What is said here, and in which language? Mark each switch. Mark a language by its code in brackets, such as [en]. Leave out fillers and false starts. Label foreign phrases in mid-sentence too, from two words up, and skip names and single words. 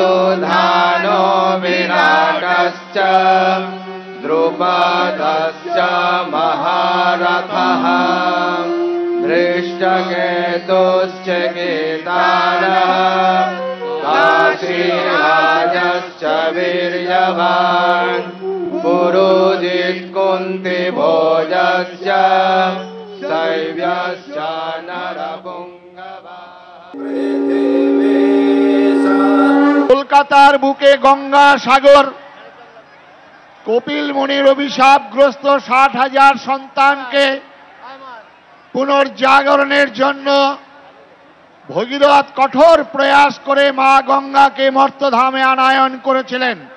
[sa] युधानो विराटश्च द्रुपदश्च महारथः धृष्टकेतुश्च केदारः काशीराजश्च वीर्यवान् पुरोजित् कुन्तिभोजश्च शैव्यश्च नरपुङ्गवः। [bn] কলকাতার বুকে গঙ্গা সাগর, কপিল মুনির অভিশাপগ্রস্ত 60,000 সন্তানকে পুনর্জাগরণের জন্য ভগীরথ কঠোর প্রয়াস করে মা গঙ্গাকে মর্তধামে আনায়ন করেছিলেন।